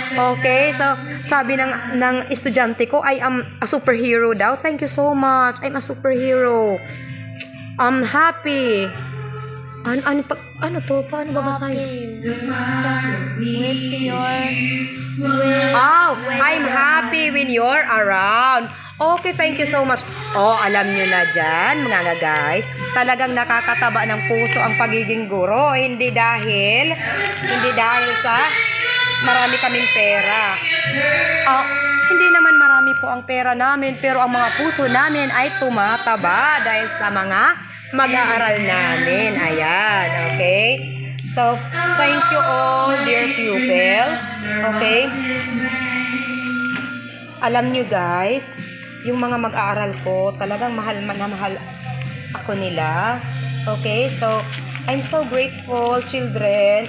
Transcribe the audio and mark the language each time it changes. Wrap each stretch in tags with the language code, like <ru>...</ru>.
<en>Okay, so</en> <tl>sabi ng estudyante ko,</tl> <en>I am a superhero daw. Thank you so much. I'm a superhero. I'm happy.</en> <tl>Ano to? Paano babasahin?</tl> <en>I'm happy when you're around. Okay, thank you so much.</en> <tl>Oh, alam nyo na dyan, mga guys, talagang nakakataba ng puso ang pagiging guro. Hindi dahil sa marami kaming pera. Hindi naman marami po ang pera namin, pero ang mga puso namin ay tumataba dahil sa mga mag-aaral namin. Ayan, okay?</tl> <en>So, thank you all, dear pupils. Okay?</en> <tl>Alam nyo guys, yung mga mag-aaral ko, talagang mahal na mahal ako nila.</tl> <en>Okay? So, I'm so grateful, children.</en>